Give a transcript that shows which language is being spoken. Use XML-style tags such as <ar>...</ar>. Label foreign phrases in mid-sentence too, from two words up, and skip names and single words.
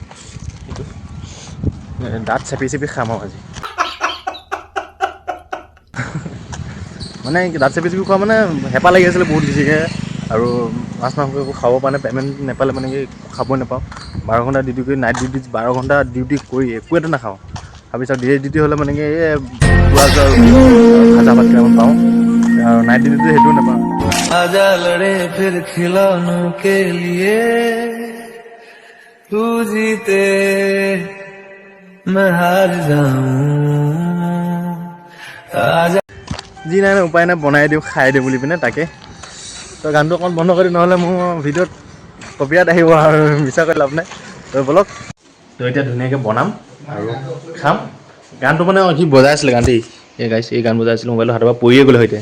<as>এইটো দাঁত চেপি চেপি খাম আৰু আজি মানে দাঁত চেপি চেপি খোৱা মানে হেঁপাহ লাগি আছিলে বহুত বেছিকৈ, আৰু মাছ মাংস একো খাব পৰা নাই, পে'মেণ্ট নাপালে মানে কি খাবই নাপাওঁ। 12 ঘণ্টা ডিউটি কৰি নাইট ডিউটি 12 ঘণ্টা ডিউটি কৰি একো এটা নাখাওঁ। তাৰপিছত ডে ডিউটি হ'লে মানে কি এই পুৰা ভাজা ভাত কেইটামান পাওঁ, আৰু নাইট ডিউটিটো সেইটোও নাপাওঁ।</as> <hi>आजा लड़े फिर खिलौनों के लिए तू जीते मैं हार जाऊं आजा</hi> <as>যি নাই উপায় নাই বনাই দিওঁ খাই দিওঁ বুলি পিনে তাকে। তো গানটো অকণ বন্ধ কৰি নহ'লে মোৰ ভিডিঅ'ত কপিয়াত আহিব আৰু মিছা কৰি লাভ নাই। তো বলক, তো এতিয়া ধুনীয়াকৈ বনাম আৰু খাম। গানটো মানে সি বজাই আছিলে গানটো, এই গান বজাই আছিলোঁ, মোবাইলৰ হাতৰ পৰা পৰিয়ে গ'লে সৈতে।</as>